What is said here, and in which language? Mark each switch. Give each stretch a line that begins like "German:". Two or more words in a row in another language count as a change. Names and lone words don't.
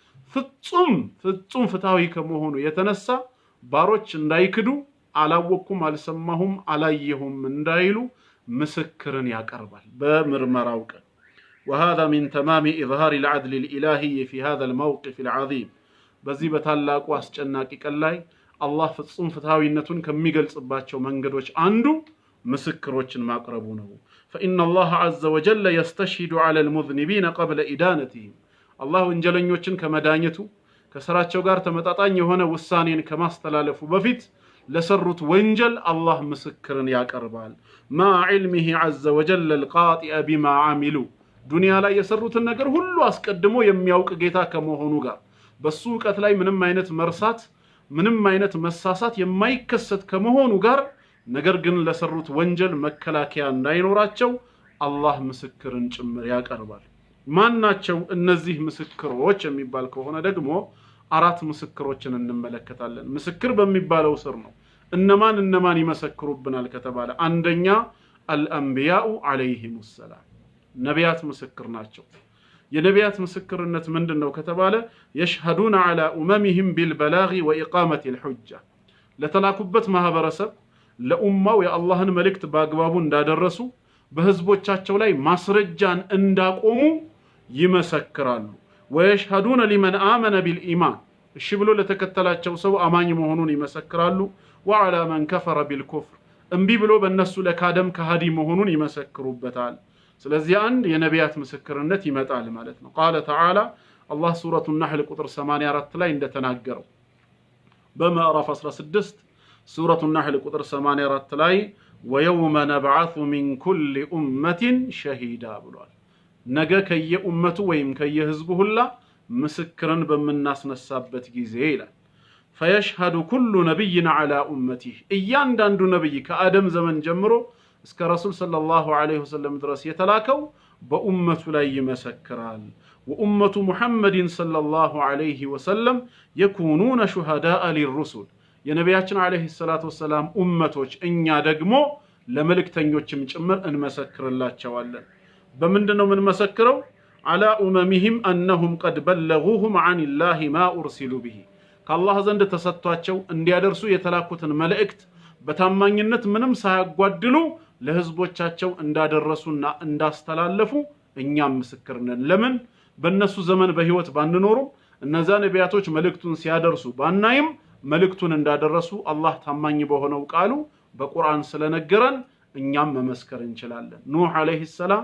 Amharic: ፍጹም ፍትሃዊ ከመሆኑ የተነሳ ባሮች እንዳይክዱ አላወኩም አልሰማሁም አላየሁም እንዳይሉ ምስክርን ያቀርባል በምርመራው ቀን።
Arabic: وهذا من تمام إظهار العدل الإلهي في هذا الموقف العظيم
Amharic: በዚህ በታላቁ አስጨናቂ ቀን ላይ አላህ ፍጹም ፍትሃዊነቱን ከሚገልጽባቸው መንገዶች አንዱ ምስክሮችን ማቅረቡ ነው።
Arabic: فإن الله عز وجل يستشهد على المذنبين قبل إدانتهم
Amharic: አላህ ወንጀለኞችን ከመዳኘቱ ከስራቸው ጋር ተመጣጣኝ የሆነ ውሳኔን ከማስተላለፉ በፊት ለሰሩት ወንጀል አላህ ምስክርን ያቀርባል ማ
Arabic: علمه عز وجل القاطئ بما عملوا
Amharic: ዱንያ ላይ የሰሩትን ነገር ሁሉ አስቀድሞ የሚያውቅ ጌታ ከመሆኑ ጋር በሱ ዕውቀት ላይ ምንም አይነት መርሳት ምንም አይነት መሳሳት የማይከሰት ከመሆኑ ጋር ነገር ግን ለሰሩት ወንጀል መከላከያ እንዳይኖራቸው አላህ ምስክርን ጭምር ያቀርባል ማናቸው እነዚህ ምስክሮች የሚባል ከሆነ ደግሞ አራት ምስክሮችን እንመለከታለን ምስክር በሚባለው ስር ነው እነማን ይመሰክሩብናል ከተባለ አንደኛ
Arabic: الأنبياء عليهم السلام
Amharic: ነቢያት ምስክር ናቸው የነቢያት ምስክርነት ምንድነው ከተባለ
Arabic: يشهدون على اممهم بالبلاغ واقامه الحجه
Amharic: ለተላኩበት ማህበረሰብ ለኡማው የአላህን መልእክት በአግባቡ እንዳደረሱ በህዝቦቻቸው ላይ ማስረጃን እንዳቆሙ ይመሰክራሉ
Arabic: ويشهدون لمن آمن بالإيمان
Amharic: እሺ ብሎ ለተከተላቸው ሰው አማኝ መሆኑን ይመሰክራሉ
Arabic: وعلى من كفر بالكفر
Amharic: እንቢ ብሎ በእነሱ ለካደም ከሃዲ መሆኑን ይመሰክሩበታል ስለዚህ አንድ የነቢያት ምስክርነት ይመጣል ማለት ነው
Arabic: قال تعالى الله سورة النحل
Amharic: ቁጥር 84 ላይ እንደተናገረው በምዕራፍ 16
Arabic: سورة النحل
Amharic: ቁጥር 84 ላይ
Arabic: ويوم نبعث من كل أمة شهيدا
Amharic: ብሏል ነገ ከየኡመቱ ወይም ከየህዝቡ ሁላ ምስክርን በመናስነሳበት ጊዜ ይላል
Arabic: فيشهد كل نبي على امته
Amharic: እያንዳንዱ ነብይ ከአደም ዘመን ጀምሮ እስከ ረሱል
Arabic: صلى الله عليه وسلم
Amharic: ድረስ የተላከው በኡመቱ ላይ ይመሰክራል
Arabic: وأمة محمد صلى الله عليه وسلم يكونون شهداء للرسل
Amharic: የነቢያችን
Arabic: عليه الصلاة والسلام
Amharic: ኡመቶች እኛ ደግሞ ለመልእክተኞችም ጭምር እንመሰክርላቸዋለን በምንድነው ምን መሰክረው
Arabic: على أممهم أنهم قد بلغوهم عن الله ما أرسلوا به
Amharic: ከአላህ ዘንድ ተሰጥቷቸው እንዲያደርሱ የተላኩትን መልእክት በታማኝነት ምንም ሳያጓድሉ ለህዝቦቻቸው እንዳደረሱና እንዳስተላለፉ እኛም ምስክር ነን ለምን በእነሱ ዘመን በህይወት ባንኖርም እነዛ ነቢያቶች መልእክቱን ሲያደርሱ ባናይም መልእክቱን እንዳደረሱ አላህ ታማኝ በሆነው ቃሉ በቁርአን ስለነገረን እኛም መመስከር እንችላለን ኑህ
Arabic: عليه السلام